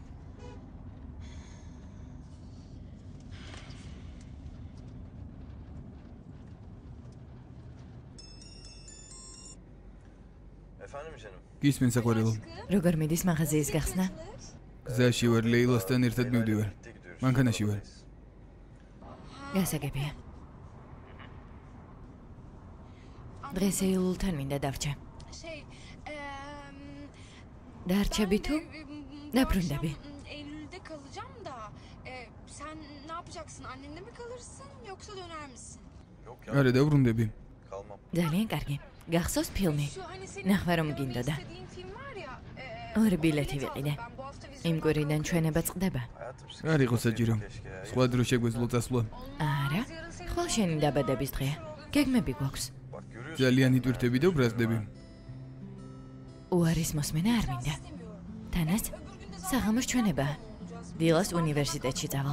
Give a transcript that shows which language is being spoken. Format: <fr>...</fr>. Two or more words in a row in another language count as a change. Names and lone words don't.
<ka>გისმენ საყვარელო. როგორ მიდის მაღაზიის გახსნა? გზაში ვარ, ლეილასთან ერთად მივდივარ. მანქანაში ვარ. გასაგებია. დღეს ეილულთან მინდა დავრჩე. დარჩები თუ? Dabrundabi.</ka> <tr>Eylül'de kalacağım da sen ne yapacaksın? Annenle mi kalırsın yoksa döner misin?</tr> <ka>არა დაბრუნდები. ძალიან კარგი. გახსოვს ფილმი? ნახვა რომ გინდოდა.</ka> <tr>İstediğin film var ya</tr> <ka>ორი ბილეთი ვიყიდე. იმ კვირიდან ჩვენება წყდება. არ იყო საჭირო. სხვა დრო შეგვეძლო წასვლა. არა, ხვალ შენი დაბადების დღეა. გეგმები გვაქვს. ძალიან იტვირთები და ვბრაზდები. უარის მოსმენა არ მინდა. თანაც საღამოს ჩვენებაა. დილას უნივერსიტეტში წავალთ.</ka>